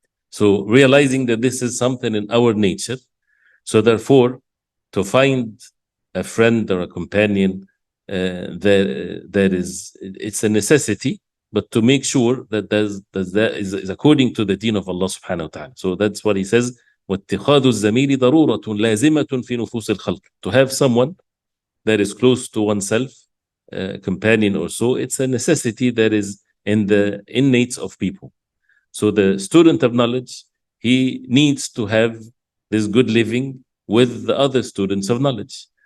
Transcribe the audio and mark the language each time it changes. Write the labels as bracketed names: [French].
[English] So realizing that this is something in our nature, so therefore to find a friend or a companion, that is, it's a necessity, but to make sure that that is according to the deen of Allah subhanahu wa ta'ala. So that's what he says, [Arabic] وَاتِّخَاذُ الزَّمِيلِ ضَرُورَةٌ لَازِمَةٌ فِي نُفُوسِ الْخَلْقِ. [English] To have someone that is close to oneself, companion or so, it's a necessity that is in the innates of people. So the student of knowledge, he needs to have this good living with the other students of knowledge.